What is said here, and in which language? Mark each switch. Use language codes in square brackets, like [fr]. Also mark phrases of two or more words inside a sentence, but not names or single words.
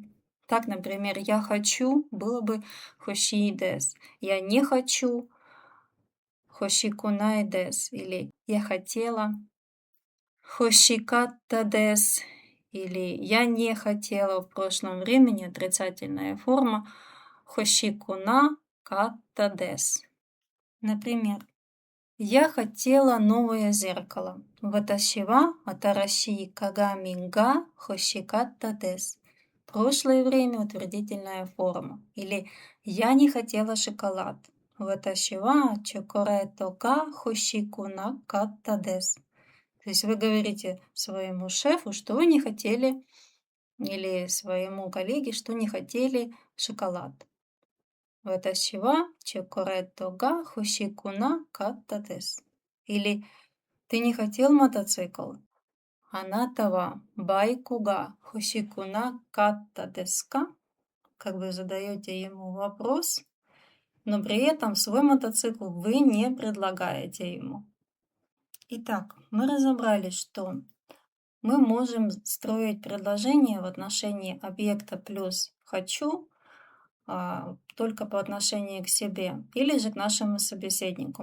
[ru] Так, например, «я хочу» было бы [ja] «ほしいです», [ru] «я не хочу» [ja] «ほしくないです» [ru] или «я хотела» [ja] «ほしかったです» [ru] или «я не хотела» в прошлом времени, отрицательная форма [ja] «ほしくなかったです». [ru] Например, я хотела новое зеркало. [ja] 私は新しい鏡が欲しかったです. [ru] Прошлое время утвердительная форма. Или я не хотела шоколад. [ja] 私はチョコレートが欲しくなかったです. [ru] То есть вы говорите своему шефу, что вы не хотели, или своему коллеге, что не хотели шоколад. [ja] 私はチョコレートが欲しくなかったです. [ru] Или ты не хотел мотоцикл? [ja] あなたはバイクが欲しくなかったですか. [ru] Как бы задаете ему вопрос, но при этом свой мотоцикл вы не предлагаете ему. Итак, мы разобрали, что мы можем строить предложение в отношении объекта плюс «хочу» только по отношению к себе или же к нашему собеседнику.